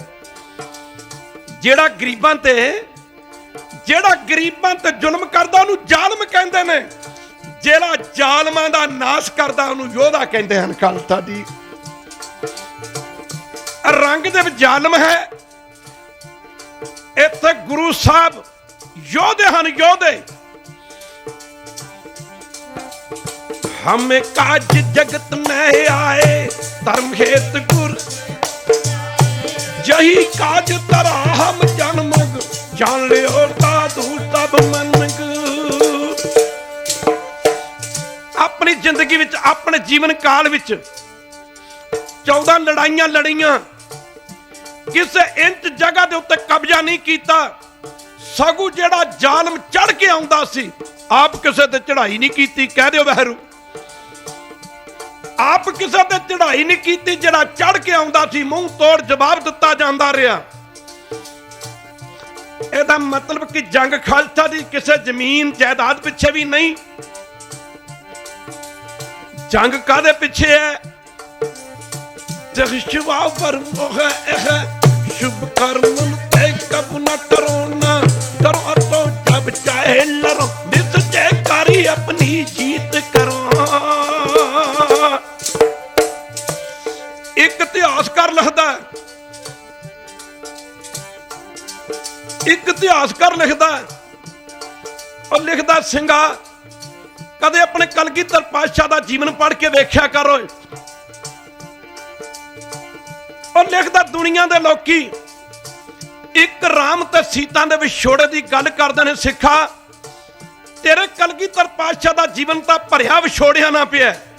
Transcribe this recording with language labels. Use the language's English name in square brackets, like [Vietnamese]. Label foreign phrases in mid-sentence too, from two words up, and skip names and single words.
[Punjabi] ਜਿਹੜਾ ਗਰੀਬਾਂ ਤੇ ਜ਼ੁਲਮ ਕਰਦਾ ਉਹਨੂੰ ਜ਼ਾਲਮ ਕਹਿੰਦੇ ਨੇ। ਜਿਹੜਾ ਜ਼ਾਲਮਾਂ ਦਾ ਨਾਸ਼ ਕਰਦਾ ਉਹਨੂੰ ਯੋਧਾ ਕਹਿੰਦੇ ਹਨ। ਖ਼ਾਲਸਾ ਜੀ ਔਰੰਗਜ਼ੇਬ ਜ਼ਾਲਮ ਹੈ, ਇੱਥੇ ਗੁਰੂ ਸਾਹਿਬ ਯੋਧੇ ਹਨ। [Braj] योधे हमें काज जगत में आए धर्म हेत गुर, यही काज तरा हम जन्मग, जान ले साधु सब मनग। [Punjabi] ਆਪਣੀ ਜ਼ਿੰਦਗੀ ਵਿੱਚ, ਆਪਣੇ ਜੀਵਨ ਕਾਲ ਵਿੱਚ 14 ਲੜਾਈਆਂ ਲੜੀਆਂ, ਕਿਸੇ ਇੰਚ ਜਗ੍ਹਾ ਦੇ ਉੱਤੇ ਕਬਜ਼ਾ ਨਹੀਂ ਕੀਤਾ, ਸਗੋਂ ਜਿਹੜਾ ਜ਼ਾਲਮ ਚੜ੍ਹ ਕੇ ਆਉਂਦਾ ਸੀ ਆਪ ਕਿਸੇ ਤੇ ਚੜ੍ਹਾਈ ਨਹੀਂ ਕੀਤੀ। ਕਹਿ ਦਿਓ ਵੀਰੋ, ਆਪ ਕਿਸੇ ਤੇ ਚੜ੍ਹਾਈ ਨਹੀਂ ਕੀਤੀ, ਜਿਹੜਾ ਚੜ੍ਹ ਕੇ ਆਉਂਦਾ ਸੀ ਮੂੰਹ ਤੋੜ ਜਵਾਬ ਦਿੱਤਾ ਜਾਂਦਾ ਰਿਹਾ। ਇਹਦਾ ਮਤਲਬ ਕਿ ਜੰਗ ਖ਼ਾਲਸਾ ਦੀ ਕਿਸੇ ਜ਼ਮੀਨ ਜਾਇਦਾਦ ਪਿੱਛੇ ਵੀ ਨਹੀਂ, ਜੰਗ ਕਾਹਦੇ ਪਿੱਛੇ ਹੈ? [Braj] शिवा पर शुभ कर्म ते कब न करो, ना करो तो जब चाहे लड़ो, निश्चय कारी अपनी जीत करो। [Punjabi] ਇੱਕ ਇਤਿਹਾਸਕਾਰ ਲਿਖਦਾ, ਇੱਕ ਇਤਿਹਾਸਕਾਰ ਲਿਖਦਾ ਔਰ ਲਿਖਦਾ, ਸਿੰਘਾ ਕਦੇ ਆਪਣੇ ਕਲਗੀਧਰ ਪਾਤਸ਼ਾਹ ਦਾ ਜੀਵਨ ਪੜ੍ਹ ਕੇ ਵੇਖਿਆ ਕਰੋ। ਔਰ ਲਿਖਦਾ, ਦੁਨੀਆ ਦੇ ਲੋਕੀ ਇੱਕ ਰਾਮ ਤੇ ਸੀਤਾ ਦੇ ਵਿਛੋੜੇ ਦੀ ਗੱਲ ਕਰਦੇ ਨੇ, ਸਿੱਖਾ ਤੇਰੇ ਕਲਗੀਧਰ ਪਾਤਸ਼ਾਹ ਦਾ ਜੀਵਨ ਤਾਂ ਭਰਿਆ ਵਿਛੋੜਿਆਂ ਨਾ ਪਿਆ।